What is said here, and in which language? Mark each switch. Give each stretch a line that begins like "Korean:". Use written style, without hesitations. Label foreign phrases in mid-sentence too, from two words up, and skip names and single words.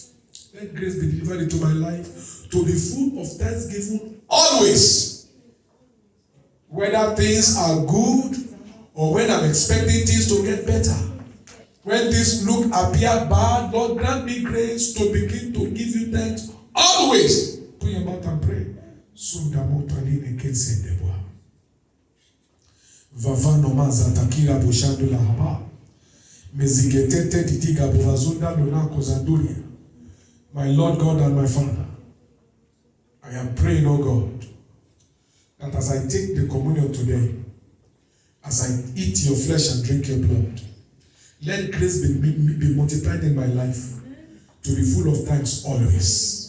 English: Let grace be delivered into my life to be full of thanksgiving always. Whether things are good or when I'm expecting things to get better. When things appear bad, Lord, grant me grace to begin to give you thanks always. Put your mouth and pray. Vavano maza takira bushando la haba. Meziketete ditiga buvazunda lona kozanduria. My Lord God and my Father, I am praying, oh God, that as I take the communion today, as I eat your flesh and drink your blood, let grace be multiplied in my life to be full of thanks always.